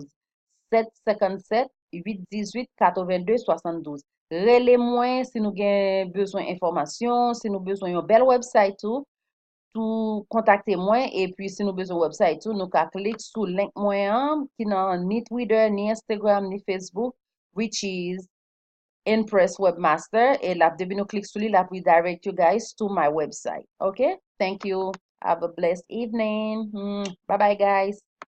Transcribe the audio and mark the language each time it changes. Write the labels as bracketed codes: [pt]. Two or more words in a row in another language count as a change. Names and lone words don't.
[ht] 757 818 82 72. Rele mwen si nou gen bezon informasyon, si nou bezon yon bel website tout kontakte mwen, et puis si nou bezon website nou ka klik sou link mwen ki nan ni Twitter, ni Instagram, ni Facebook, [en] which is [ht] Impress Webmaster, et la devine nou klik sou li, la [en] redirect you guys to my website. Okay? Thank you. Have a blessed evening. Bye bye, guys.